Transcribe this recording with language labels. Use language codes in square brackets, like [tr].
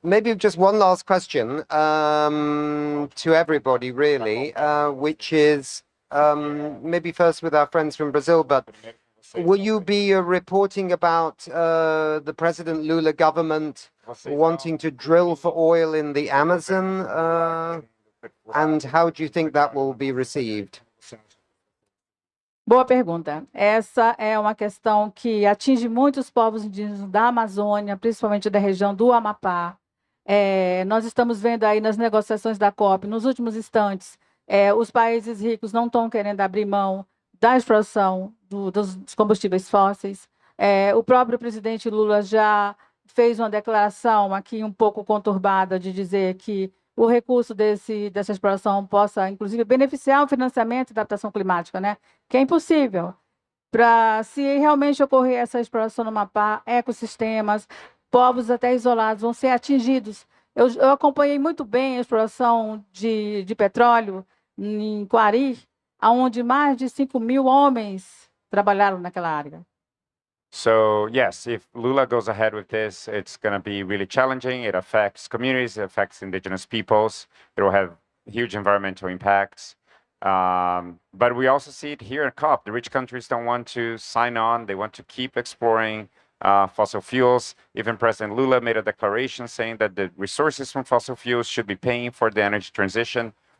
[en] Maybe just one last question to everybody, really, which is maybe first with our friends from Brazil, but will you be reporting about the President Lula government wanting to drill for oil in the Amazon? And how do you think that will be received? [pt] Boa pergunta. Essa é uma questão que atinge muitos povos indígenas da Amazônia, principalmente da região do Amapá. Nós estamos vendo aí nas negociações da COP, nos últimos instantes, os países ricos não estão querendo abrir mão da exploração dos combustíveis fósseis. O próprio presidente Lula já fez uma declaração aqui um pouco conturbada de dizer que o recurso dessa exploração possa, inclusive, beneficiar o financiamento da adaptação climática, né? Que é impossível. Se realmente ocorrer essa exploração no Amapá, ecossistemas, povos até isolados vão ser atingidos. Eu acompanhei muito bem a exploração de petróleo em Quari, onde mais de 5.000 homens trabalharam naquela área. [en] So yes, if Lula goes ahead with this, it's going to be really challenging. It affects communities, it affects indigenous peoples. It will have huge environmental impacts. But we also see it here at COP. The rich countries don't want to sign on. They want to keep exploring fossil fuels. Even President Lula made a declaration saying that the resources from fossil fuels should be paying for the energy transition.